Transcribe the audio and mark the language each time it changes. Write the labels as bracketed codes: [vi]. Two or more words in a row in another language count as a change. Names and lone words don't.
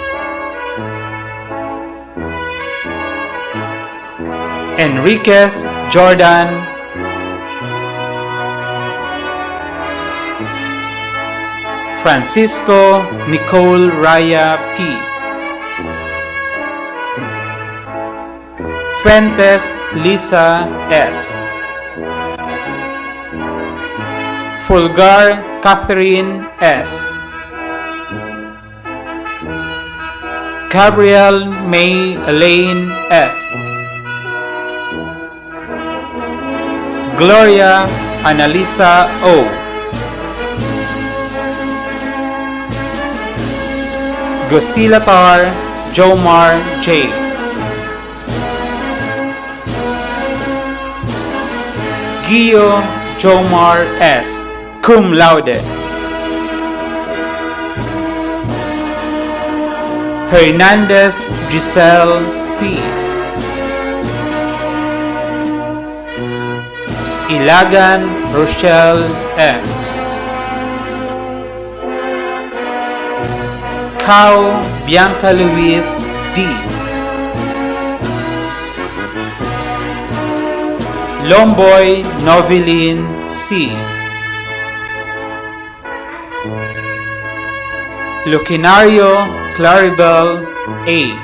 [tl] Enriquez Jordan Francisco Nicole Raya P. Fuentes Lisa S. Fulgar Catherine S. Gabriel May Elaine F. Gloria Annalisa O. Gosilatar Jomar J. Gio Jomar S. [la] Cum laude. [tl] Hernandez Giselle C. Ilagan Rochelle F. Cao Bianca Luis D. Lomboy Novelin C. Lucinario Claribel A.